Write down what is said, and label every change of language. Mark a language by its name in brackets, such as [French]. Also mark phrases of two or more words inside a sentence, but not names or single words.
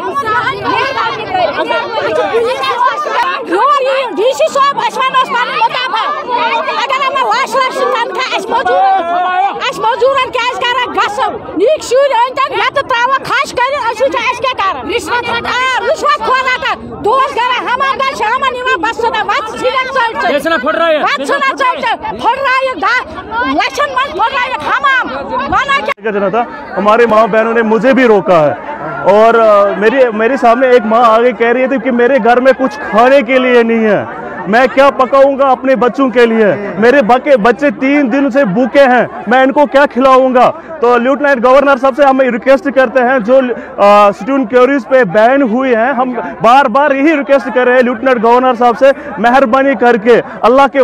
[Kashmiri] ڈی سی صٲب أسۍ وَنوس پَنُن مُطالبہٕ اگر یِمن لچھ لچھ تنخواہ اَسہِ موٚزوٗرن کیٛازِ کران گژھُن نیٖکۍ شُرۍ أنۍتن مےٚ تہٕ ترٛاوان کھش کٔرِتھ أسۍ وٕچھو أسۍ کیٛاہ کران رِشوت کھۄر رٹان دۄہس کران حمام دار شامن یِوان بس ژھٕنان وَتھ ژھٕنان پھٕٹرٲیِکھ لچھن منٛز پھٕٹرٲیِکھ حمام ونان [Urdu] کیا تھا ہماری ماں بہنوں نے مجھے بھی روکا ہے اور میرے سامنے ایک ماں آگے کہہ رہی تھی کہ میرے گھر میں کچھ کھانے کے لیے نہیں ہے میں کیا پکاؤں گا اپنے بچوں کے لیے میرے بچے 3 دن سے بھوکے ہیں میں ان کو کیا کھلاؤں گا تو [English] lieutenant governor [Urdu] صاحب سے ہم ریکویسٹ کرتے ہیں جو [English] student queries [Urdu] پہ بین ہوئی ہیں ہم بار بار یہی ریکویسٹ کر رہے ہیں [English] lieutenant governor [Urdu] صاحب سے مہربانی کر کے اللہ کے